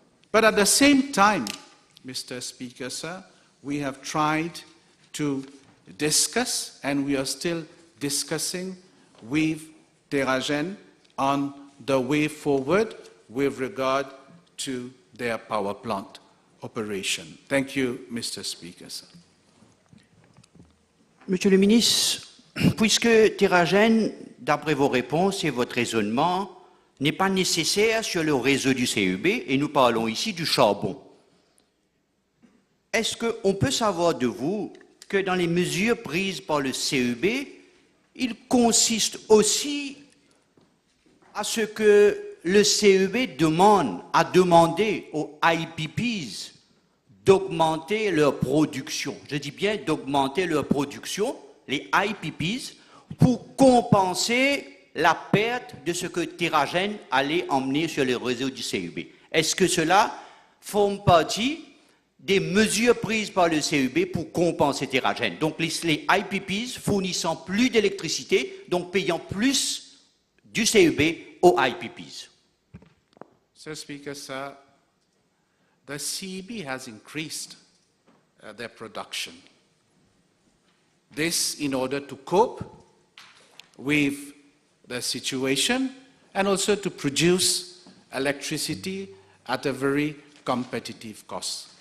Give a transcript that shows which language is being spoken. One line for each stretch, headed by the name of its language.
English: But at the same time, Mr. Speaker, sir, we have tried to discuss, and we are still discussing with Terra-Gène on the way forward with regard to their power plant operation. Thank you, Mr. Speaker, sir.
French: Monsieur le ministre, puisque Terragène, d'après vos réponses et votre raisonnement, n'est pas nécessaire sur le réseau du CEB, et nous parlons ici du charbon, est-ce qu'on peut savoir de vous que dans les mesures prises par le CEB, il consiste aussi à ce que le CEB a demandé aux IPPs d'augmenter leur production. Je dis bien d'augmenter leur production, les IPPs, pour compenser la perte de ce que Terragène allait emmener sur le réseau du CEB. Est-ce que cela forme partie des mesures prises par le CEB pour compenser Terragène? Donc les IPPs fournissant plus d'électricité, donc payant plus du CEB aux IPPs.
English: Mr. Speaker, sir, the CEB has increased their production. This in order to cope with the situation and also to produce electricity at a very competitive cost.